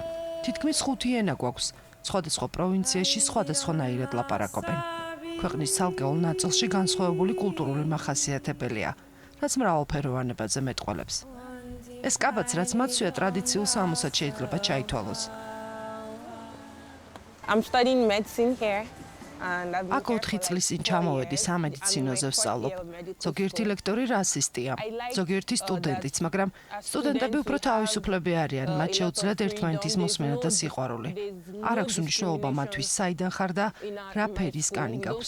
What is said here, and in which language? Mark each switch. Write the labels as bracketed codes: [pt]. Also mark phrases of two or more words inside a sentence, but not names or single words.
[ka] თითქმის 5 ენა გვაქვს. სხვადასხვა პროვინციაში სხვადასხვანაირად ლაპარაკობენ. ქვეყნის ცალკეულ ნაწილში განსხვავებული კულტურული მახასიათებელია, რაც მრავალფეროვანებაზე მეტყველებს. ეს კაბაც, რაც მათსვია ტრადიციულ სამოსად შეიძლება ჩაითვალოს. [en] I'm studying medicine here. [ka] აქ 4 წლის წინ ჩამოვედი სამედიცინოზე ვსწავლობ. ზოგიერთი ლექტორი რასისტია, ზოგიერთი სტუდენტიც, მაგრამ სტუდენტები უფრო თავისუფლები არიან, მათ შეუძლიათ ერთმანეთის მოსმენა და სიყვარული. არ აქვს მნიშვნელობა მათთვის საიდან ხარ და რა ფერის კანი გაქვს.